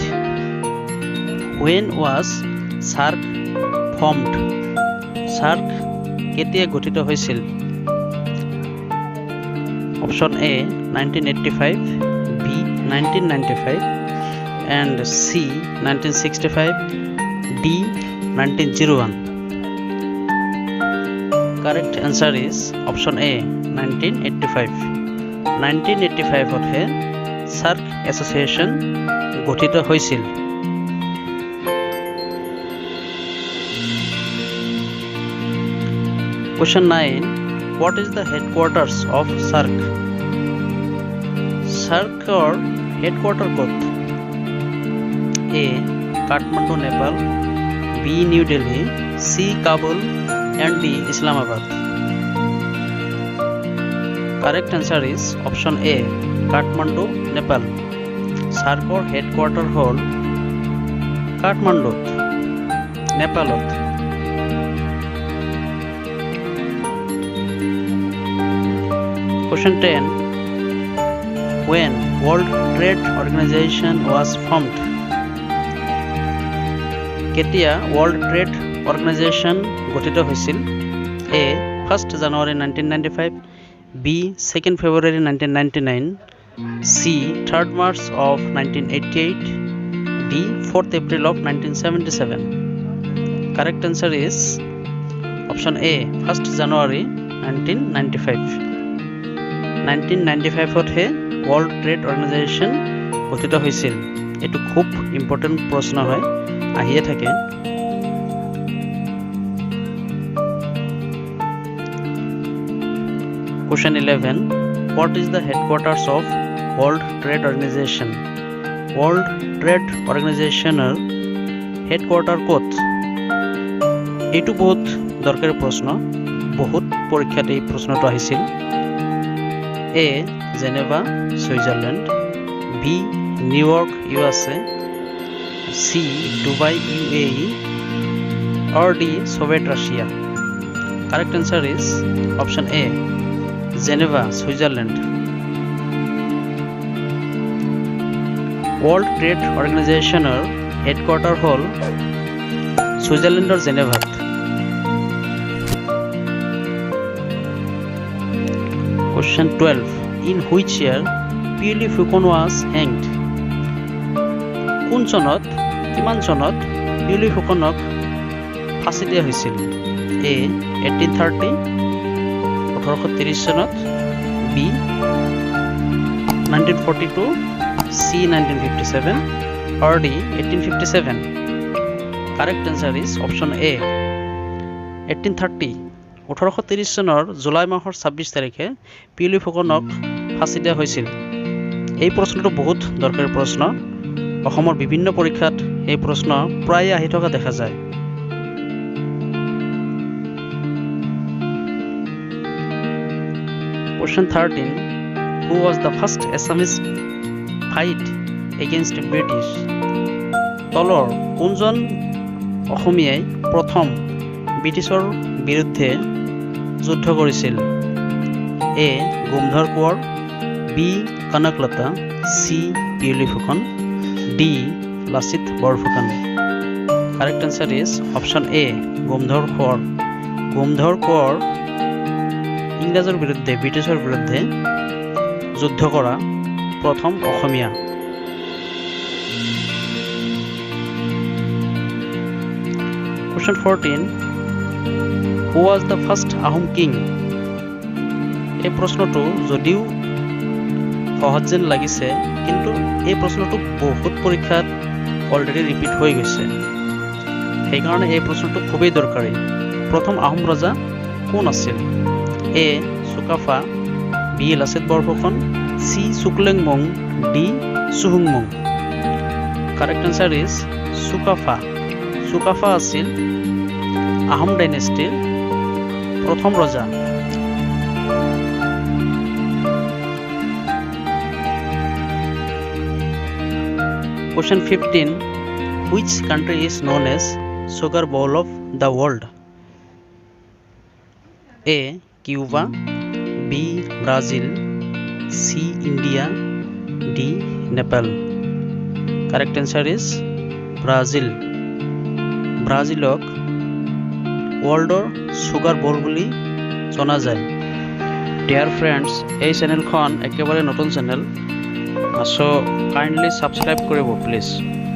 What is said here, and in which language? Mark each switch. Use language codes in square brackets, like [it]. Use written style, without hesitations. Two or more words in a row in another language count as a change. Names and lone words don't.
[en] When was SAARC formed? [as] SAARC কেতিয়া গঠিত হৈছিল? [en] Option A 1985, B 1995, and C 1965, D 1901. Correct answer is option A 1985. [as] 1985 হে SAARC এছ'চিয়েশ্যন গঠিত হৈছিল. [en] Question 9. What is the headquarters of SAARC? [as] SAARCৰ হেডকোৱাৰ্টাৰ ক'ত? A. কাঠমাণ্ডু, নেপাল, B. নিউ দিল্লী, C. কাবুল, and D. ইছলামাবাদ. [en] Correct answer is option A. [as] কাঠমাণ্ডু, নেপাল. SAARCৰ হেডকোৱাৰ্টাৰ হ'ল কাঠমাণ্ডুত, নেপালত. [en] Question 10. When World Trade Organization was formed? [as] কেতিয়া World Trade Organization গঠিত হৈছিল? [en] A. 1st January 1995, B. 2nd February 1999, C. 3rd March of 1988. D. 4th April of 1977. Correct answer is option A. [as] 1st January 1995. 1995 World Trade Organization গঠিত হৈছিল। এটো খুব ইম্পৰ্টেন্ট প্ৰশ্ন হয়, আহিয়ে থাকে। [en] Question 11. What is the headquarters of World Trade Organization? [as] World Trade Organizationৰ হেডকোয়ার্টার ক'ত? এইটো বহুত দৰকাৰী প্ৰশ্ন, বহুত পৰীক্ষাত এই প্ৰশ্নটো আহিছিল। A. জেনেভা সুইজাৰলেণ্ড, B. নিউয়ৰ্ক USA, C. ডুবাই UAE, or D. সোভিয়েত রাশিয়া। [en] Correct answer is option A. [as] জেনেভা সুইজারল্যান্ড। ওয়ার্ল্ড ট্রেড অর্গানাইজেশনের হেডকোয়ার্টার হল সুইজারল্যান্ডের জেনেভাত। [en] Question 12. In which year Pili Fucon was hanged? [as] কোন চনত, কিমান চনত পিলি ফুকনক ফাঁসি দিয়া হৈছিল? A. 1830, 1830 চনত, B. 1942, C. 1957, or D. 1857. [en] Correct answer is option A. [as] 1830, 1830 চনৰ জুলাই মাহৰ 26 তাৰিখে পিলি ফুকনক ফাঁসি দিয়া হৈছিল। এই প্ৰশ্নটো বহুত দৰকাৰী প্ৰশ্ন, অসমৰ বিভিন্ন পৰীক্ষাত এই প্ৰশ্ন প্ৰায় আহি থকা দেখা যায়। [en] Question 13. Who was the first Assamese fight against British? [as] তলৰ কোনজন অসমীয়াই প্ৰথম ব্ৰিটিছৰ বিৰুদ্ধে যুদ্ধ কৰিছিল? A. গোমধৰ কোঁৱৰ, B. কনকলতা, C. পিলি ফুকন, D. লাচিত বৰফুকন। [en] Correct answer is option A. [as] গোমধৰ কোঁৱৰ। গোমধৰ কোঁৱৰ ইংৰাজৰ বিৰুদ্ধে, ব্ৰিটিছৰ বিৰুদ্ধে যুদ্ধ কৰা প্ৰথম অসমীয়া। [en] Question 14. Who was the first Ahom king? [as] এই প্ৰশ্নটো যদিও সহজ যেন লাগিছে, কিন্তু এই প্ৰশ্নটো বহুত পৰীক্ষাত [en] already repeat [as] হৈ গৈছে, সেইকাৰণে এই প্ৰশ্নটো খুবেই দৰকাৰী। প্ৰথম আহোম ৰজা কোন আছিল? A. চুকাফা, B. লাচিত বৰফুকন, C. চুকলেংমং, D. চুহুংমুং। [en] Correct answer is [as] চুকাফা। চুকাফা আছিল আহোম ডাইনেষ্টিৰ প্ৰথম ৰজা। [en] Question 15. Which country is known as sugar bowl of the world? A. Cuba, B. Brazil, C. India, D. Nepal. Correct answer is Brazil. [as] Brazilok worldor [en] sugar bowl [as] বুলি জনা যায়। [en] Dear friends, [as] এই চ্যানেলখন একেবাৰে নতুন চ্যানেল, [en] so kindly subscribe কৰিব please.